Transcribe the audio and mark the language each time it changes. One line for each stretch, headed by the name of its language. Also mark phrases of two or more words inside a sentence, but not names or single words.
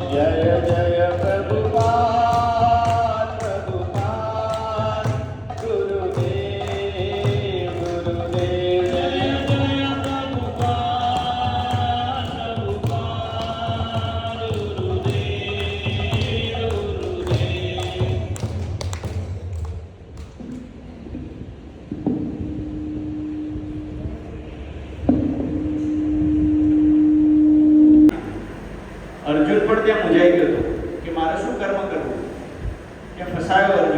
Hindi: जय जय प्रभुपाद प्रभुपाद गुरुदेव गुरुदेव। जय जय प्रभुपाद प्रभुपाद गुरुदेव गुरुदेव।
Gujarati: અર્જુન પણ ત્યાં મૂંઝાઈ ગયો હતો કે મારે શું કર્મ કરવું. ત્યાં ફસાયો અર્જુન.